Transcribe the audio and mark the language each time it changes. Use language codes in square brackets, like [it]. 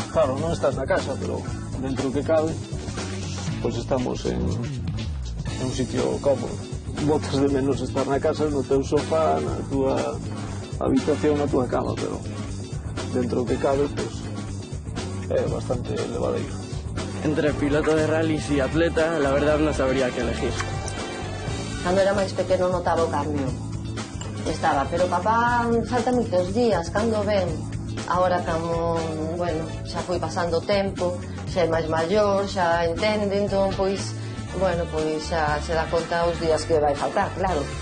[gl] Claro, non estás na casa, pero dentro que cabe, pois estamos en un sitio cómodo. Botas de menos estar na casa, no teu sofá, na túa habitación, na túa cama, pero dentro que cabe, pois é bastante levadeiro. [es] Entre piloto de rallies y atleta, la verdad no sabría qué elegir. [gl] Cando era máis pequeno notaba o cambio. Estaba, pero papá falta moitos días, cando ven? Ahora como, bueno, xa foi pasando o tempo, xa é máis maior, xa entende, entón, pois, bueno, pois xa se dá conta os días que vai faltar, claro.